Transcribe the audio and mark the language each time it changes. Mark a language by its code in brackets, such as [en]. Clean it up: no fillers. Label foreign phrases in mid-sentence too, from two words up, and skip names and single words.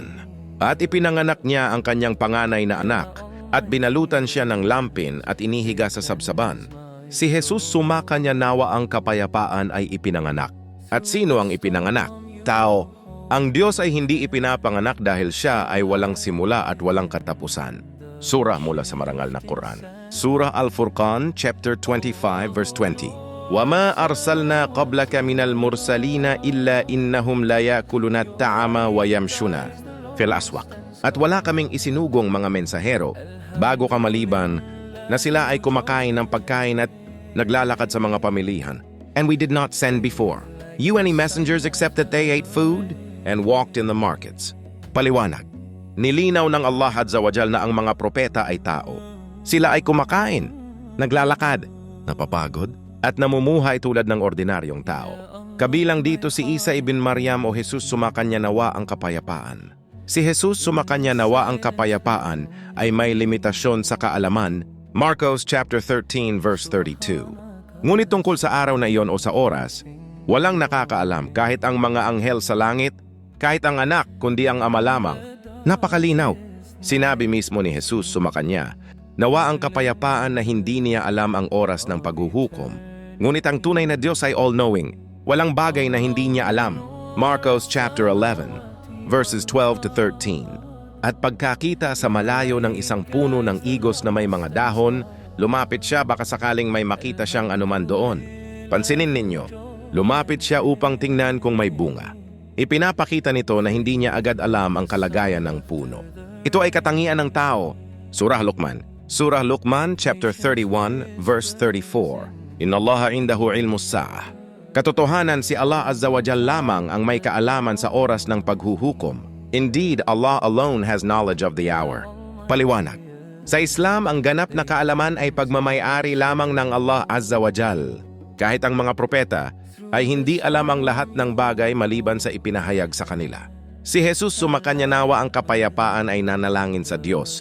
[tl] At ipinanganak niya ang kanyang panganay na anak at binalutan siya ng lampin at inihiga sa sabsaban. Si Jesus, sumakanya nawa ang kapayapaan ay ipinanganak. At sino ang ipinanganak? Tao. Ang Diyos ay hindi ipinapanganak dahil siya ay walang simula at walang katapusan. Surah mula sa marangal na Quran. [en] Surah Al-Furqan chapter 25 verse 20. [ar] وَمَا أَرْسَلْنَا قَبْلَكَ مِنَ الْمُرْسَلِينَ إِلَّا إِنَّهُمْ لَيَأْكُلُونَ الطَّعَامَ وَيَمْشُونَ فِي الْأَسْوَاقِ. [tl] At wala kaming isinugong mga mensahero bago ka maliban na sila ay kumakain ng pagkain at naglalakad sa mga pamilihan. [en] And we did not send before you any messengers except that they ate food and walked in the markets. [tl] Paliwanag. Nilinaw ng Allah [ar] عز وجل [tl] na ang mga propeta ay tao. Sila ay kumakain, naglalakad, napapagod, at namumuhay tulad ng ordinaryong tao. Kabilang dito si Isa ibn Maryam o Jesus, sumakanya nawa ang kapayapaan. Si Jesus, sumakanya nawa ang kapayapaan ay may limitasyon sa kaalaman. [en] Marcos chapter 13 verse 32. [tl] Ngunit tungkol sa araw na iyon o sa oras, walang nakakaalam, kahit ang mga anghel sa langit, kahit ang anak, kundi ang ama lamang. Napakalinaw. Sinabi mismo ni Jesus, sumakanya nawa ang kapayapaan na hindi niya alam ang oras ng paghuhukom. Ngunit ang tunay na Diyos ay all-knowing. Walang bagay na hindi niya alam. Marcos [en] chapter 11 verses 12 to 13. [tl] At pagkakita sa malayo ng isang puno ng igos na may mga dahon, lumapit siya, baka sakaling may makita siyang anuman doon. Pansinin ninyo, lumapit siya upang tingnan kung may bunga. Ipinapakita nito na hindi niya agad alam ang kalagayan ng puno. Ito ay katangian ng tao. [en] Surah Luqman chapter 31 verse 34. [ar] إن الله عنده علم الساعة. [tl] Katotohanan, si Allah [ar] عز وجل [tl] lamang ang may kaalaman sa oras ng paghuhukom. [en] Indeed, Allah alone has knowledge of the hour. [tl] Paliwanag. Sa Islam, ang ganap na kaalaman ay pagmamay-ari lamang ng Allah [ar] عز وجل. [tl] Kahit ang mga propeta ay hindi alam ang lahat ng bagay maliban sa ipinahayag sa kanila. Si Jesus, sumakanya nawa ang kapayapaan, ay nanalangin sa Diyos.